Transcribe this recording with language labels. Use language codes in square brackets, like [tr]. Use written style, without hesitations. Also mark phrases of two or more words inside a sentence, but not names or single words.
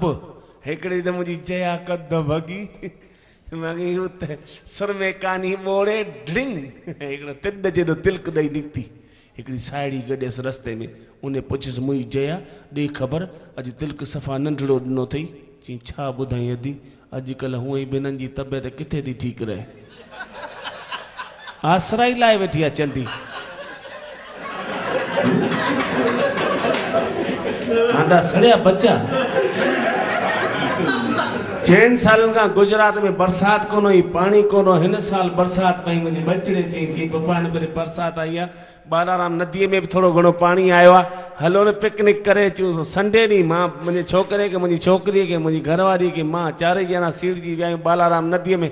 [sd] हिकिड़ी त मुंहिंजी जया कद भॻी सर में कानी ॿोड़े ढिंग हिकिड़ो तिड जेॾो तिलक ॾेई निकिती। हिकिड़ी साहेड़ी गॾियसि रस्ते में, उन पुछियसि मुंहिंजी जया ॾे ख़बर अॼु तिलक सफ़ा नंढड़ो ॾिनो अथई। चई छा ॿुधाई अदी अॼुकल्ह हूअं ई ॿिन्हिनि जी तबियत किथे थी ठीकु रहे, आसराई लाइ वेठी आहे चंडी। हांडा सड़िया बच्चा 6 सालनि खां गुजरात में बरसाति कोन हुई, पाणी कोन हो। हिन साल बरसाति पई, मुंहिंजे बचड़े चई पप्पा हिन भेरे बरसाति आई आहे, बालाराम नदीअ में बि थोरो घणो पाणी आयो आहे, हलो न पिकनिक करे अचूं। संडे ॾींहुं मां मुंहिंजे छोकिरे खे, मुंहिंजी छोकिरीअ खे, मुंहिंजी घरवारीअ खे, मां 4 ॼणा सीड़जी विया आहियूं बालाराम नदीअ में।